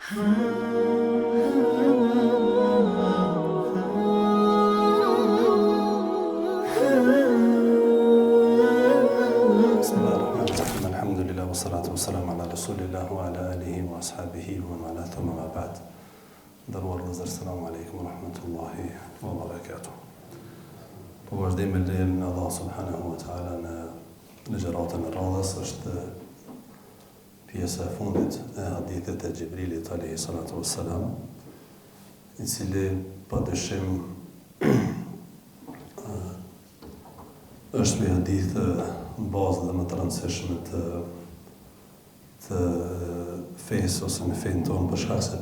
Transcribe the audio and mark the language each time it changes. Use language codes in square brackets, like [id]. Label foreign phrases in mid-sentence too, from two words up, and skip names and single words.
[ar] بسم الله الرحمن الرحيم. الحمد لله والصلاة والسلام على رسول الله وعلى آله وأصحابه ومن والاه ثم أما بعد. [sq] Nderuar vëllezër, [ar] selam aleikum wa rahmatullahi wa barakatuh. [sq] Po vazhdojmë me lejen e [ar] Allah subhanahu wa taala [sq] në gjëratën e radhës, është pjesa e fundit e hadithit e Gjibrilit [ar] alayhi salatu wassalam, [sq] i cili padyshim është një hadith bazë dhe më të rëndësishme të fesë ose në fejnë tonë, për shkak se